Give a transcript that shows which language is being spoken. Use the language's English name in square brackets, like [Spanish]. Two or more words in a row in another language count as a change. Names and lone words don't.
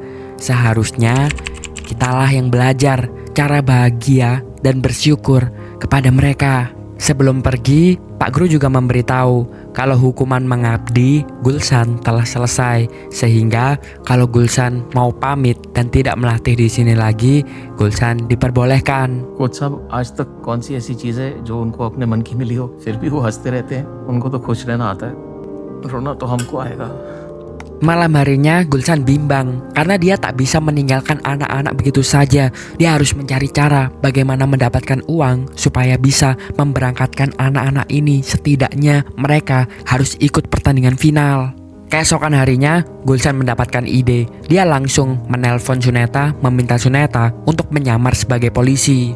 [Indonesian] Seharusnya kitalah yang belajar cara bahagia dan bersyukur kepada mereka. Sebelum pergi, Pak Guru juga memberitahu kalau hukuman mengabdi Gulsan telah selesai, sehingga kalau Gulsan mau pamit dan tidak melatih di sini lagi, Gulsan diperbolehkan. [Hindi] कोच साहब आज तक कौन सी ऐसी चीज है जो उनको अपने मन की मिली हो फिर भी वो हंसते रहते हैं उनको तो खुश रहना आता है रोना तो हमको आएगा [Indonesian] Malam harinya Gulsan bimbang karena dia tak bisa meninggalkan anak-anak begitu saja. Dia harus mencari cara bagaimana mendapatkan uang supaya bisa memberangkatkan anak-anak ini. Setidaknya mereka harus ikut pertandingan final. Keesokan harinya Gulsan mendapatkan ide. Dia langsung menelpon Suneta, meminta Suneta untuk menyamar sebagai polisi.